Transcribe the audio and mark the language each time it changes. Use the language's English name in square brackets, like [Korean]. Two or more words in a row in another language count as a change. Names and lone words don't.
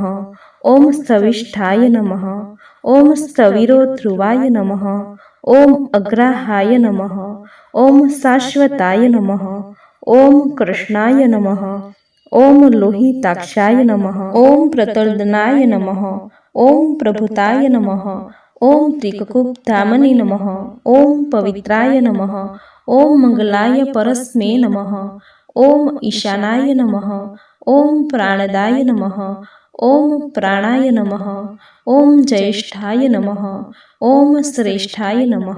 [Sanskrit] ઓમ સ્થવિષ્ઠાય નમઃ। ઓમ સ્થવિરોધ્રુવાય નમઃ। ઓમ અગ્રાહાય નમઃ। ઓમ શાશ્વતાય નમઃ। ઓમ કૃષ્ણાય નમઃ। ઓમ લોહિતાક્ષાય નમઃ। ઓમ પ્રતર્દનાય નમઃ। ઓમ પ્રભુતાય નમઃ। ओम त्रिककुब्धामने नमः। ओम पवित्राय नमः। ओम मंगलाय परस्मै नमः। ओम ईशानाय नमः। ओम प्राणदाय नमः। ओम प्राणाय नमः। ओम ज्येष्ठाय नमः। ओम श्रेष्ठाय नमः।